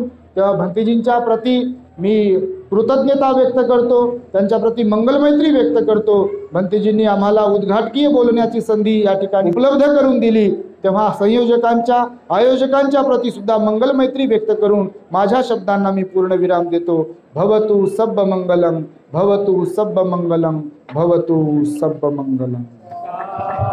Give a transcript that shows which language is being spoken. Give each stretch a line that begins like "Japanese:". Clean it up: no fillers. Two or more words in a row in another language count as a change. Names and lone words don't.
Marathi: तेव्हा भंतेजींच्या प्रती मी कृतज्ञता व्यक्त करतो, त्यांच्या प्रती मंगलमैत्री व्यक्त करतो. भंतेजींनी आम्हाला उद्घाटकीय बोलण्याची संधी या ठिकाणी उपलब्ध करून दिली. तेव्हा संयोजकांच्या, आयोजकांच्या प्रती सुद्धा मंगलमैत्री व्यक्त करून माझ्या शब्दांना मी पूर्ण विराम देतो.
Pali: भवतु सब्ब मंगलम, भवतु सब्ब मंगलम, भवतु सब्ब मंगलम.